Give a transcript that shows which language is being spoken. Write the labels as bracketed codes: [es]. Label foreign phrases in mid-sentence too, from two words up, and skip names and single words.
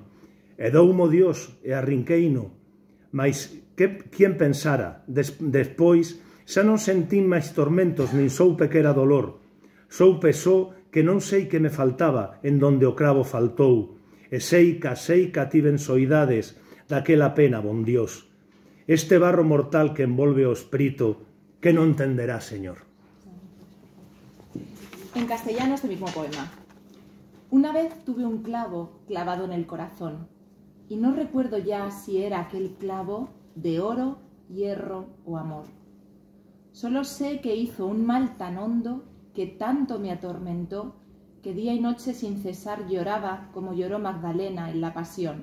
[gl] E doumo Dios e arrinqueino. Mais, quen pensara, despois, xa non sentín máis tormentos, nin soupe que era dolor. Soupe só que non sei que me faltaba en donde o cravo faltou. E seica tiven soidades daquela pena, bon Dios. Este barro mortal que envolve o espírito, que non entenderá, Señor. [es] En castellano este mismo poema. Una vez tuve un clavo clavado en el corazón, y no recuerdo ya si era aquel clavo de oro, hierro o amor. Solo sé que hizo un mal tan hondo que tanto me atormentó que día y noche sin cesar lloraba como lloró Magdalena en la pasión.